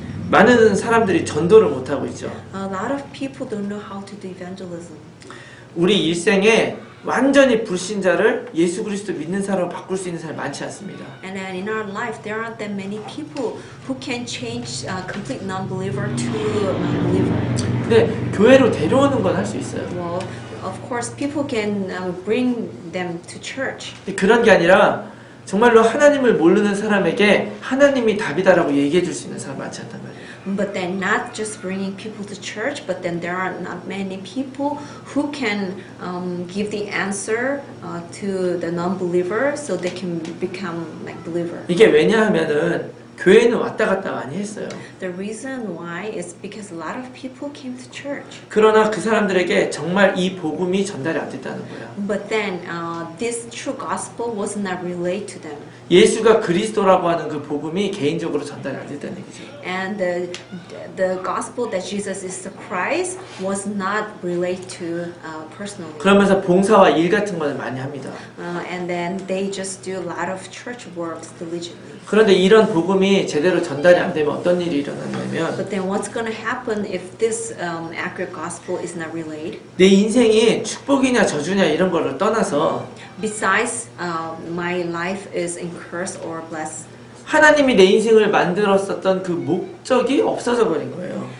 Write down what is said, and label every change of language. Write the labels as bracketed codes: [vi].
[ko] 많은 사람들이 전도를 못 하고 있죠. [en] A lot of people don't know how to do evangelism. [ko] 우리 일생에 완전히 불신자를 예수 그리스도 믿는 사람으로 바꿀 수 있는 사람이 많지 않습니다. [en] And then in our life, there aren't that many people who can change a complete non-believer to a believer. [ko] 근데 교회로 데려오는 건 할 수 있어요. [en] Well, of course, people can bring them to church. [ko] 근데 그런 게 아니라 정말로 하나님을 모르는 사람에게 하나님이 답이다라고 얘기해 줄 수 있는 사람 많지 않단 말이에요. [en] But then not just bringing people to church, but then there are not many people who can give the answer to the non-believer so they can become like believer. [ko] 이게 왜냐하면은 교회는 왔다 갔다 많이 했어요. [en] The reason why is because a lot of people came to church. [ko] 그러나 그 사람들에게 정말 이 복음이 전달이 안 됐다는 거예요. [en] But then this true gospel was not relayed to them. [ko] 예수가 그리스도라고 하는 그 복음이 개인적으로 전달이 안 됐다는 얘기죠. [en] And the gospel that Jesus is the Christ was not relayed to personally. [ko] 그러면서 봉사와 일 같은 거는 많이 합니다. [en] And then they just do a lot of church works diligently. [ko] 그런데 이런 복음이 제대로 전달이 안 되면 어떤 일이 일어나냐면 [en] But then what's going to happen if this accurate gospel is not relayed? [ko] 내 인생이 축복이냐 저주냐 이런 거를 떠나서 [en] Besides, my life is in curse or blessed. [ko] 하나님이 내 인생을 만들었었던 그 목적이 없어져 버린 거예요.